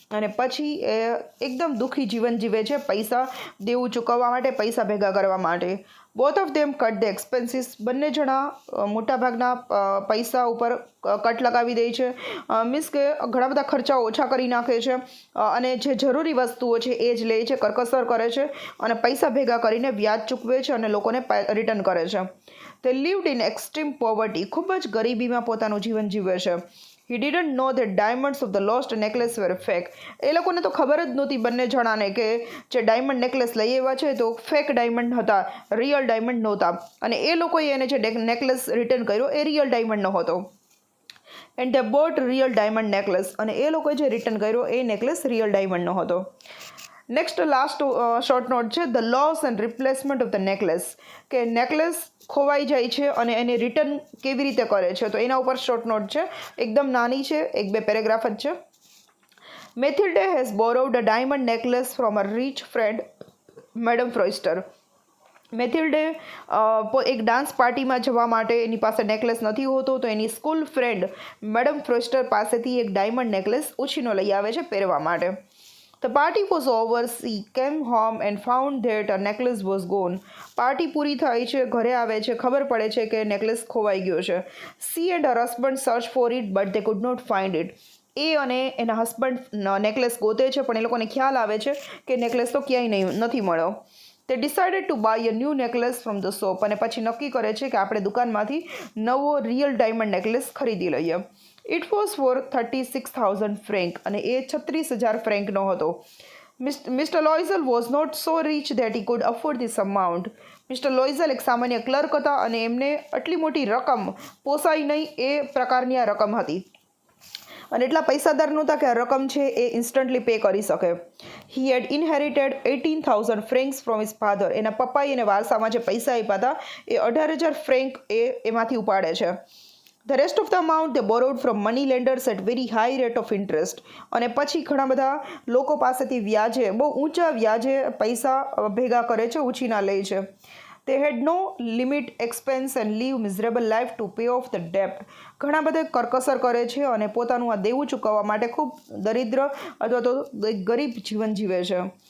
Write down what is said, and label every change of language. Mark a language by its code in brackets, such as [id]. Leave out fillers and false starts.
[gu] અને પછી એ એકદમ દુઃખી જીવન જીવે છે પૈસા દેવું ચૂકવવા માટે, પૈસા ભેગા કરવા માટે. [en] Both of them cut the expenses. [gu] બંને જણા મોટાભાગના પૈસા ઉપર કટ લગાવી દે છે, મીન્સ કે ઘણા બધા ખર્ચાઓ ઓછા કરી નાખે છે અને જે જરૂરી વસ્તુઓ છે એ જ લે છે, કરકસર કરે છે અને પૈસા ભેગા કરીને વ્યાજ ચૂકવે છે અને લોકોને રિટર્ન કરે છે. [en] They lived in extreme poverty. [gu] ખૂબ જ ગરીબીમાં પોતાનું જીવન જીવે છે. [en] He didn't know that diamonds of the lost necklace were fake. [gu] એ લોકોને તો ખબર જ નહોતી બંને જણાને કે જે ડાયમંડ નેકલેસ લઈ આવ્યા છે તો ફેક ડાયમંડ હતા, રિયલ ડાયમંડ નહોતા. અને એ લોકોએ એને જે નેકલેસ રિટર્ન કર્યો એ રિયલ ડાયમંડનો હતો. [en] And they bought real diamond necklace. [gu] અને એ લોકોએ જે રિટર્ન કર્યો એ નેકલેસ રિયલ ડાયમંડનો હતો. નેક્સ્ટ લાસ્ટ શોર્ટ નોટ છે, [en] The loss and replacement of the necklace. [gu] કે નેકલેસ ખોવાઈ જાય છે અને એને રિટર્ન કેવી રીતે કરે છે, તો એના ઉપર શોર્ટ નોટ છે, એકદમ નાની છે, 1-2 પેરેગ્રાફ જ છે. [en] Mathilde has borrowed a diamond necklace from a rich friend madame Forestier. [gu] મેથિલ્ડે એક ડાન્સ પાર્ટીમાં જવા માટે એની પાસે નેકલેસ નથી હોતો, તો એની સ્કૂલ ફ્રેન્ડ મેડમ ફ્રોઇસ્ટર પાસેથી એક ડાયમંડ નેકલેસ ઉછીનો લઈ આવે છે પહેરવા માટે. [en] The party was over. She came home and found that her necklace was gone. [gu] Party પૂરી થાય છે, ઘરે આવે છે, ખબર પડે છે કે નેકલેસ ખોવાઈ ગયો છે. [en] She and her husband searched for it but they could not find it. [gu] એ અને એના હસબન્ડ નેકલેસ ગોતે છે પણ એ લોકોને ખ્યાલ આવે છે કે નેકલેસ તો ક્યાંય નથી મળ્યો. [en] They decided to buy a new necklace from the shop. [gu] અને પછી નક્કી કરે છે કે આપણે દુકાનમાંથી નવો રિયલ ડાયમંડ નેકલેસ ખરીદી લઈએ. [en] It was for 36,000 francs. [gu] અને એ 36,000 ફ્રેન્કનો હતો. [en] Mr. Loisel was not so rich that he could afford this amount. [gu] Mister લોઇઝલ એક સામાન્ય ક્લર્ક હતા અને એમને આટલી મોટી રકમ પોસાય નહીં એ પ્રકારની આ રકમ હતી. અને એટલા પૈસાદાર નહોતા કે આ રકમ છે એ ઇન્સ્ટન્ટલી પે કરી શકે. [en] He had inherited 18,000 francs from his father. [gu] એના પપ્પાએ એને વારસામાં જે પૈસા આપ્યા હતા એ 18,000 ફ્રેન્ક એમાંથી ઉપાડે છે. [en] The rest of the amount they borrowed from money lenders at very high rate of interest. [gu] અને પછી ઘણા બધા લોકો પાસેથી વ્યાજે, બહુ ઊંચા વ્યાજે પૈસા ભેગા કરે છે, ઉછીના લે છે. [en] They had no limit expense and live miserable life to pay off the debt. [gu] ઘણા બધા કરકસર કરે છે અને પોતાનું આ દેવું ચૂકવવા માટે ખૂબ દરિદ્ર અથવા તો ગરીબ જીવન જીવે છે.